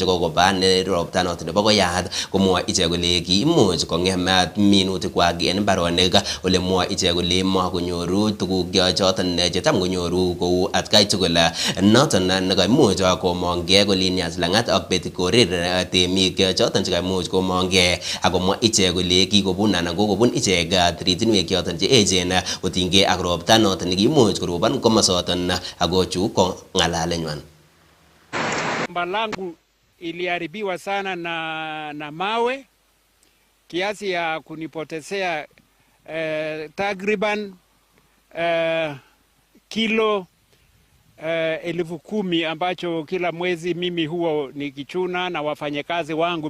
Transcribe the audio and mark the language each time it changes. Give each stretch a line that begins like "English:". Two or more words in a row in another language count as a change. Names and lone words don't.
Kalenjin: chekokoba ne ropta noton nebo koyat komwa ichek kole kiimuch kongem minutik kwak en mbaronik ole mwa ichek kole makonyoru tuguk choton chetam konyoru kou atkai tugul noton nekaimuch komongee kolinias langat ak betikorir temik choton chekaimuch komongee akomwa ichek kole kikobun anan kokobun ichek tiritinwek choton che echen otinygei ak ropta noton nekimuch korobon komosoton ako chu ko ng'alalenywan.
Swahili: Shamba langu iliharibiwa sana na mawe kiasi ya kunipotezea takriban kilo 10,000 ambacho kila mwezi mimi huwa nikichuna na wafanyakazi wangu.